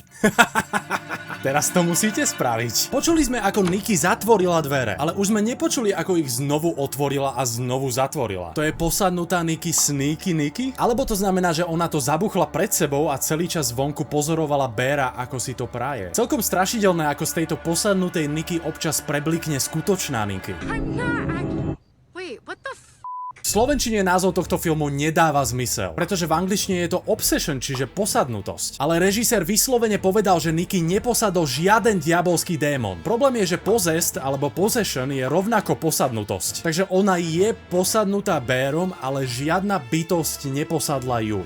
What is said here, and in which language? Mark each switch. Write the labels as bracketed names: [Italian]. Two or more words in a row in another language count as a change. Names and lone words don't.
[Slovak] Teraz to musíte spraviť. Počuli sme, ako Nikki zatvorila dvere, ale už sme nepočuli, ako ich znovu otvorila a znovu zatvorila. To je posadnutá Nikki [English] sneaky Nikki? [Slovak] Alebo to znamená, že ona to zabuchla pred sebou a celý čas vonku pozorovala Beara, ako si to praje. Celkom strašidelné, ako z tejto posadnutej Nikki občas preblikne skutočná Nikki. [English] Wait, what the f***? [Slovak] V slovenčine názov tohto filmu nedáva zmysel, pretože v angličtine je to obsession, čiže posadnutosť. Ale režisér vyslovene povedal, že Nikki neposadol žiaden diabolský démon. Problém je, že possessed alebo possession je rovnako posadnutosť. Takže ona je posadnutá Bearom, ale žiadna bytosť neposadla ju.